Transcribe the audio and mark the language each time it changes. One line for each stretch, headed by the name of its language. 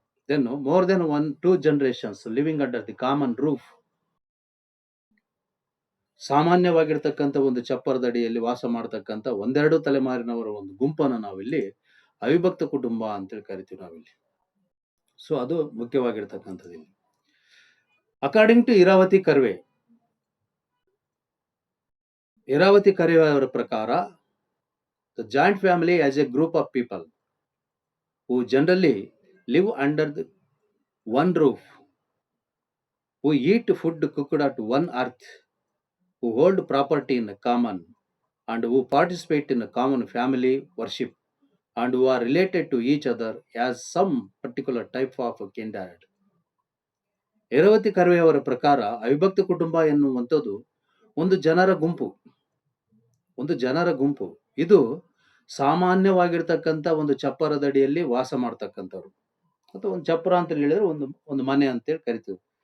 English: Then more then 1-2 generations living under the common roof.
Kannada: ಸಾಮಾನ್ಯವಾಗಿರ್ತಕ್ಕಂಥ ಒಂದು ಚಪ್ಪರದಡಿಯಲ್ಲಿ ವಾಸ ಮಾಡತಕ್ಕಂಥ ಒಂದೆರಡು ತಲೆಮಾರಿನವರ ಒಂದು ಗುಂಪನ್ನು ನಾವಿಲ್ಲಿ ಅವಿಭಕ್ತ ಕುಟುಂಬ ಅಂತೇಳಿ ಕರಿತೀವಿ ನಾವಿಲ್ಲಿ. ಸೊ ಅದು ಮುಖ್ಯವಾಗಿರ್ತಕ್ಕಂಥದ್ದು ಇಲ್ಲಿ.
English: according to Iravati Karve,
Kannada: ಇರಾವತಿ ಕರ್ವೆ ಅವರ ಪ್ರಕಾರ
English: the joint family as a group of people who generally live under the one roof, who eat food cooked at one earth, who hold property in common, and who participate in a common family worship, and who are related to each other as some particular type of kindred.
Kannada: ಎರವತಿ ಕರ್ವೆಯವರ ಪ್ರಕಾರ ಅವಿಭಕ್ತ ಕುಟುಂಬ ಎನ್ನುವಂಥದ್ದು ಒಂದು ಜನರ ಗುಂಪು, ಒಂದು ಜನರ ಗುಂಪು. ಇದು ಸಾಮಾನ್ಯವಾಗಿರ್ತಕ್ಕಂಥ ಒಂದು ಚಪ್ಪರದಡಿಯಲ್ಲಿ ವಾಸ ಮಾಡ್ತಕ್ಕಂಥವ್ರು, ಅಥವಾ ಒಂದು ಚಪ್ಪರ ಅಂತ ಹೇಳಿದ್ರೆ ಒಂದು ಒಂದು ಮನೆ ಅಂತೇಳಿ ಕರಿತೀವಿ.